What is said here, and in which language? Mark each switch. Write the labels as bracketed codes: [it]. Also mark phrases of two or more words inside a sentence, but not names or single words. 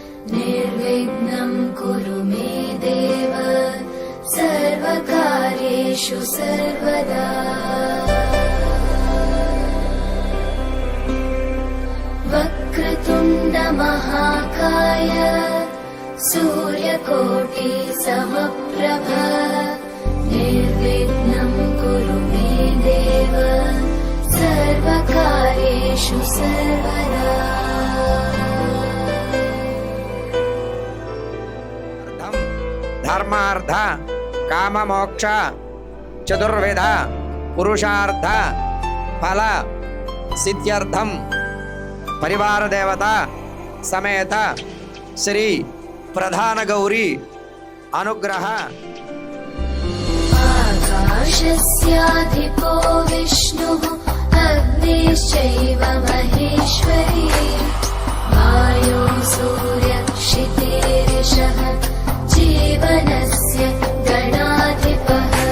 [sa] निर्विघ्नं कुरु मे देव सर्वकार्येषु सर्वकार्येषु सर्वदा वक्रतुण्ड महाकाय सूर्यकोटि समप्रभ निर्विघ्नं कुरु मे देव सर्वकार्येषु सर्वदा ధర్మార్థ కామమోక్ష చతుర్విధ పురుషార్థ ఫల సిద్ధ్యర్థం పరివార దేవత సమేత శ్రీ ప్రధాన గౌరీ అనుగ్రహ आकाशस्याधिपो विष्णुः अग्निश्चैव महेश्वरी वायो सूर्यक्षितेरिषः जीवनस्य गणाधिपः